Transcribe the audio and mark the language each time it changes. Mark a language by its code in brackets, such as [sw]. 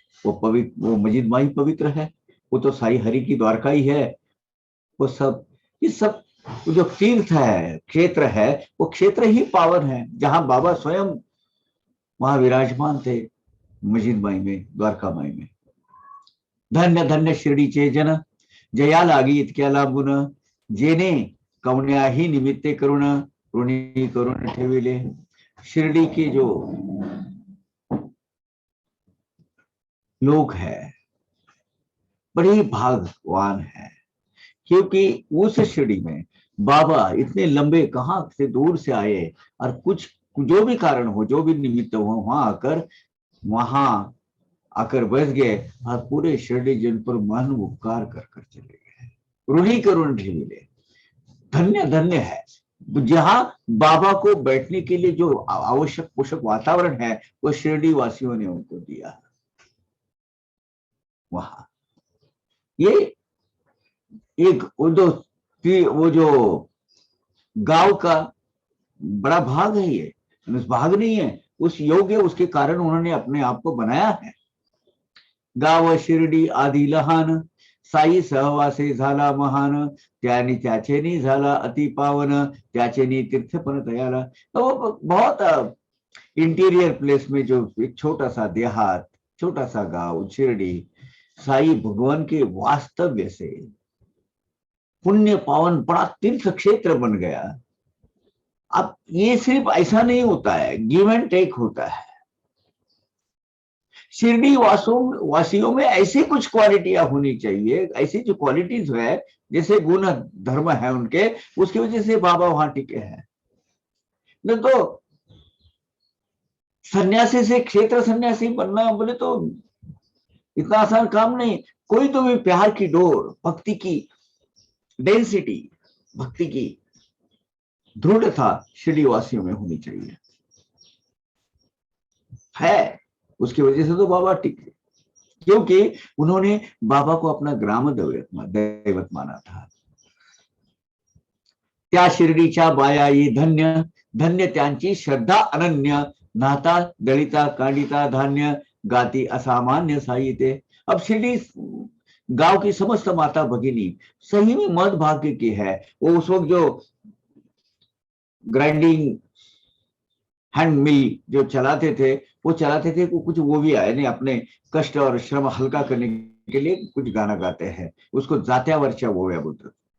[hi] वो पवित्र, वो मस्जिद माही पवित्र है, वो तो साई हरि की द्वारका ही है। वो सब, ये सब जो तीर्थ है, क्षेत्र है, वो क्षेत्र ही पावन है, जहां बाबा स्वयं वहां विराजमान थे, मस्जिद माई में, द्वारका माई में। [mr] धन्य धन्य शिर्डीचे जन, जया लागी इतक्या लांबून, जेने कवण्याही निमित्ते करुण ऋणी करून ठेविले। [hi] शिरडी के जो लोग हैं बड़े ही भाग्यवान हैं, क्योंकि उस शिरडी में बाबा इतने लंबे कहां से दूर से आए और कुछ जो भी कारण हो, जो भी निमित्त हो, वहां आकर बस गए और पूरे शिरडी जन पर मन उपकार कर चले गए। [mr] ऋणी करुण ठेविले। [hi] धन्य धन्य है जहां बाबा को बैठने के लिए जो आवश्यक पोषक वातावरण है वो शिरडी वासियों ने उनको दिया। वहां ये एक वो जो गांव का बड़ा भाग है, ये उस भाग नहीं है, उस योग्य उसके कारण उन्होंने अपने आप को बनाया है। [mr] गाव शिर्डी आदि लहान, साई सहवासे झाला महान, त्यानी त्याचेनी झाला अति पावन, त्याचेनी तीर्थपन तयाला। [hi] तो वो बहुत इंटीरियर प्लेस में जो एक छोटा सा देहात, छोटा सा गांव शिरडी, साई भगवान के वास्तव्य से पुण्य पावन बड़ा तीर्थ क्षेत्र बन गया। अब ये सिर्फ ऐसा नहीं होता है, [en] give and take [hi] होता है। शिरडी वासियों में ऐसी कुछ क्वालिटियां होनी चाहिए, ऐसी जो क्वालिटीज है, जैसे गुण धर्म है उनके, उसकी वजह से बाबा वहां टिके हैं। न तो सन्यासी से क्षेत्र सन्यासी बनना बोले तो इतना आसान काम नहीं। कोई तो भी प्यार की डोर, भक्ति की डेंसिटी, भक्ति की दृढ़ता शिरडी वासियों में होनी चाहिए, है। उसकी वजह से तो बाबा टिके, क्योंकि उन्होंने बाबा को अपना ग्राम दैवत माना था। [mr] त्या शिर्डीच्या बाया ये धन्य, धन्य त्यांची श्रद्धा अनन्य, नाता दलिता कांडिता धान्य, गाती असामान्य साहित्य। [hi] अब शिरडी गांव की समस्त माता भगिनी सही में मद भाग्य की है। वो उस वक्त जो ग्राइंडिंग हैंड मिल जो चलाते थे, कुछ वो भी आए नहीं, अपने कष्ट और श्रम हल्का करने के लिए कुछ गाना गाते हैं, उसको जात्यावरच्या ओव्या बोलते।